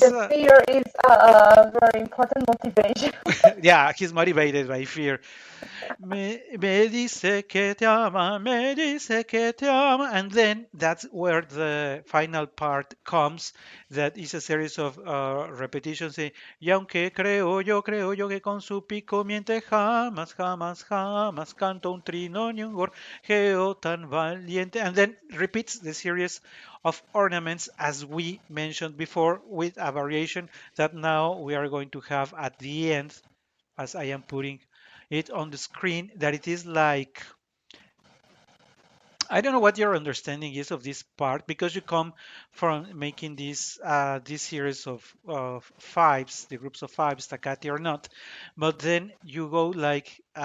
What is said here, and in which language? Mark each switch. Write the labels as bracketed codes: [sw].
[en] The fear is a very important motivation. yeah, he's motivated by fear. [es] Me dice que te ama, me dice que te ama. [en] And then that's where the final part comes. That is a series of repetitions. [es] Y aunque creo yo que con su pico miente jamás, jamás, jamás canto un trino ni un gorjeo tan valiente. [en] And then repeats the series of ornaments as we mentioned before with a variation that now we are going to have at the end as I am putting it on the screen, that it is like, I don't know what your understanding is of this part because you come from making this series of fives, the groups of fives, staccati or not, but then you go like